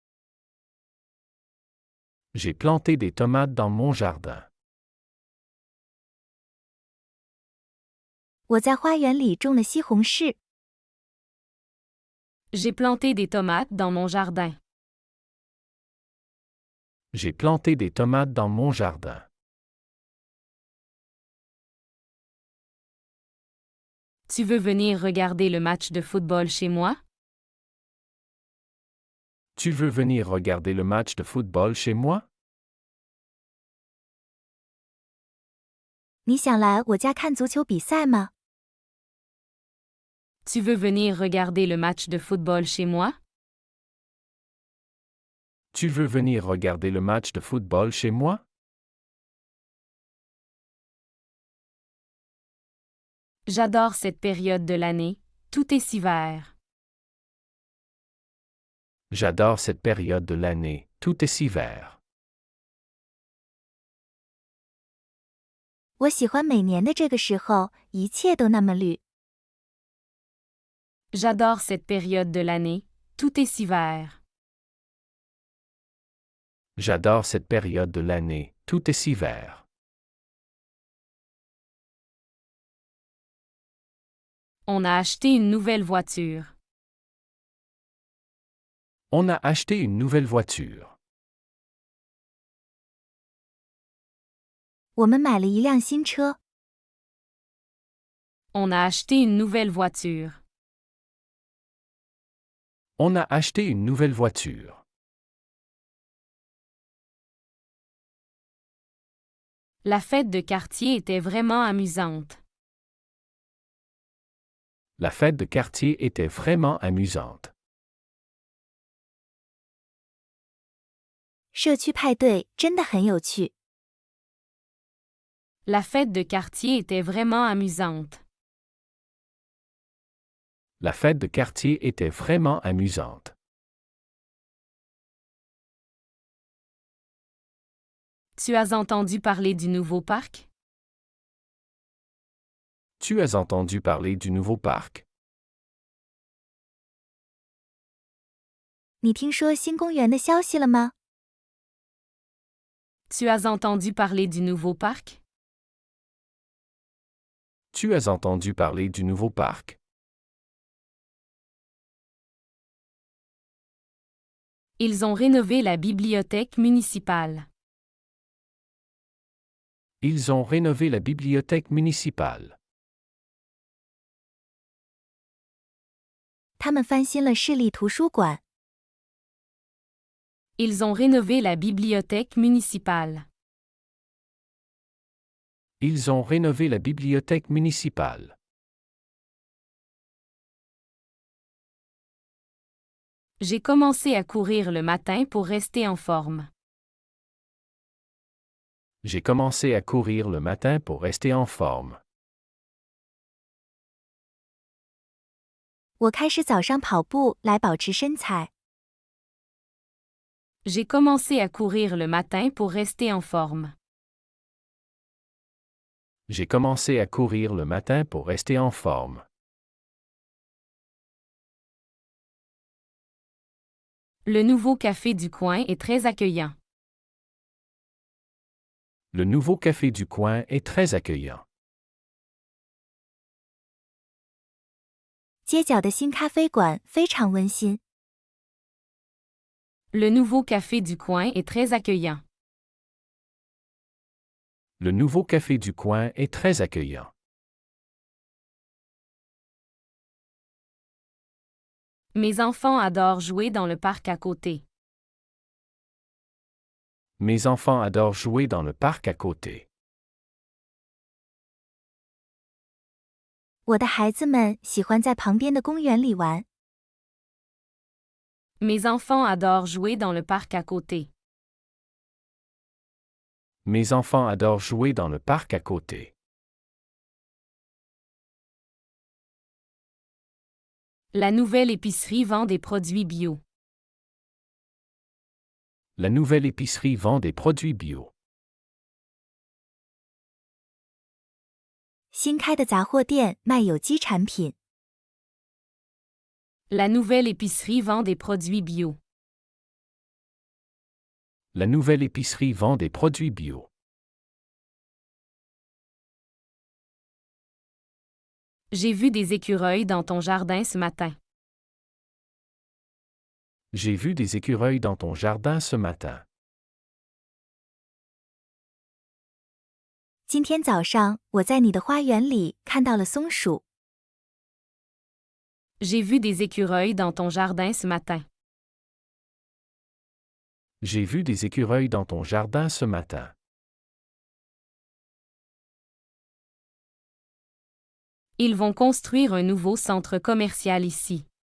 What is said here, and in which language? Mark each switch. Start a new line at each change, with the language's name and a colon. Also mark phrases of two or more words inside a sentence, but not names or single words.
French: J'ai planté des tomates dans mon jardin.
Chinese: 我在花园里种了西红柿。
French: J'ai planté des tomates dans mon jardin. J'ai planté des tomates dans mon jardin. Tu veux venir regarder le match de football chez moi? Tu veux venir regarder le match de football chez moi?
Chinese: 你想来我家看足球比赛吗？
French: Tu veux venir regarder le match de football chez moi? Tu veux venir regarder le match de football chez moi? J'adore cette période de l'année, tout est si vert. J'adore cette période de l'année, tout est si vert.
Chinese: 我喜欢每年的这个时候，一切都那么绿。
French: J'adore cette période de l'année, tout est si vert. J'adore cette période de l'année, tout est si vert. On a acheté une nouvelle voiture. On a acheté une nouvelle voiture.
Chinese: 我们买了一辆新车。
French: On a acheté une nouvelle voiture. On a acheté une nouvelle voiture. La fête de quartier était vraiment amusante. La fête de quartier était vraiment amusante.
Chinese: 社区派对真的很有趣。
French: La fête de quartier était vraiment amusante. La fête de quartier était vraiment amusante. Tu as entendu parler du nouveau parc? Tu as entendu parler du nouveau parc?
Chinese: 你听说新公园的消息了吗？
French: Tu as entendu parler du nouveau parc? Tu as entendu parler du nouveau parc? Ils ont rénové la bibliothèque municipale. Ils ont rénové la bibliothèque municipale.
Chinese: 他们翻新了市立图书馆。
French: Ils ont rénové la bibliothèque municipale. Ils ont rénové la bibliothèque municipale. J'ai commencé à courir le matin pour rester en forme. J'ai commencé à courir le matin pour rester en forme.
Chinese: 我开始早上跑步来保持身材。
French: J'ai commencé à courir le matin pour rester en forme. J'ai commencé à courir le matin pour rester en forme. Le nouveau café du coin est très accueillant. Le nouveau café du coin est très accueillant.
Chinese: 街角的新咖啡馆非常温馨。
French: Le nouveau café du coin est très accueillant. Le nouveau café du coin est très accueillant. Mes enfants adorent jouer dans le parc à côté. Mes enfants adorent jouer dans le parc à côté.
Chinese: 我的孩子们喜欢在旁边的公园里玩。
French: Mes enfants adorent jouer dans le parc à côté. Mes enfants adorent jouer dans le parc à côté. La nouvelle épicerie vend des produits bio. La nouvelle épicerie vend des produits bio.
Chinese: 新开的杂货店卖有机产品。
French: La nouvelle épicerie vend des produits bio. La nouvelle épicerie vend des produits bio. J'ai vu des écureuils dans ton jardin ce matin. J'ai vu des écureuils dans ton jardin ce matin.
Chinese: 今天早上，我在你的花园里看到了松鼠。
French: J'ai vu des écureuils dans ton jardin ce matin. J'ai vu des écureuils dans ton jardin ce matin. Ils vont construire un nouveau centre commercial ici.